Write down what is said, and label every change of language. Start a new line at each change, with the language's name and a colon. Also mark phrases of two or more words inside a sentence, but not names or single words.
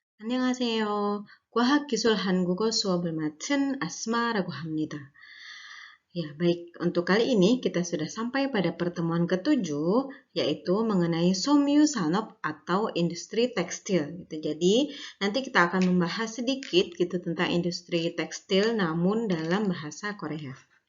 Korean: 안녕하세요. 과학기술 한국어 수업을 맡은 Asma라고 합니다.
Indonesian: Ya, baik. Untuk kali ini kita sudah sampai pada pertemuan ketujuh, yaitu mengenai
Korean: 섬유 산업
Indonesian: atau industri tekstil. Gitu. Jadi, nanti kita akan membahas sedikit gitu tentang industri tekstil, namun dalam bahasa Korea.